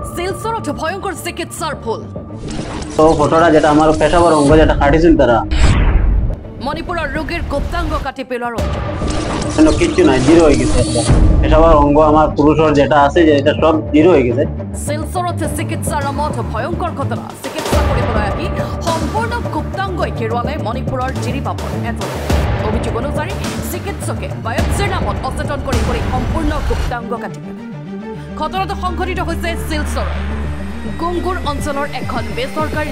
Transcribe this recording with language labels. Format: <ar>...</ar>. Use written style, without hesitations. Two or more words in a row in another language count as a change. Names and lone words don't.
<as>শিলচৰত ভয়ংকৰ চিকিৎসাৰ ভুল</as> <bn>তো ফটোটা যেটা আমার পেশাবার অঙ্গ যেটা কাটিছিল তারা</bn> <as>মণিপুৰৰ ৰোগীৰ গুপ্তাংগ কাটি পেলোৱাৰ</as> <bn>কিচ্ছু নাই জিরো হয়ে গেছে পেশাবার অঙ্গ আমার পুরুষের যেটা আছে যেটা সব জিরো হয়ে গেছে</bn> <as>শিলচৰত চিকিৎসাৰ নামত ভয়ংকৰ ঘটনা চিকিৎসা কৰিবলৈ আহি সম্পূৰ্ণ গুপ্তাংগই কেৰুৱালে মণিপুৰৰ জিৰিবামৰ এজন অভিযোগ অনুযায়ী চিকিৎসকে বায়পছিৰ নামত অচেতন কৰি সম্পূৰ্ণ গুপ্তাংগ কাটি পেলায় ঘটনাটো সংঘটিত হৈছে শিলচৰৰ গুংগুৰ অঞ্চলৰ এখন বেচৰকাৰী</as>